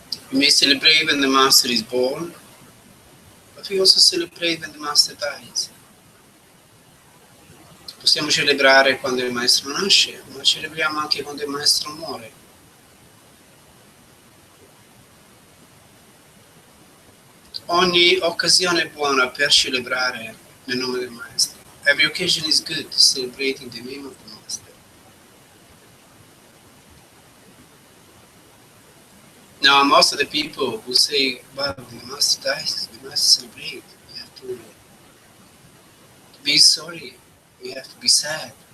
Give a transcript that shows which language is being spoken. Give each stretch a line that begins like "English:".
English: We may celebrate when the Master is born, but we also celebrate when the Master dies.
Italian: Possiamo celebrare quando il Maestro nasce, ma celebriamo anche quando il Maestro muore. Ogni occasione è buona per celebrare nel nome del Maestro.
English: Every occasion is good to celebrate in the name of the Master. Now, most of the people who say, well, when the Master dies, we must celebrate. We have to be sorry. We have to be sad.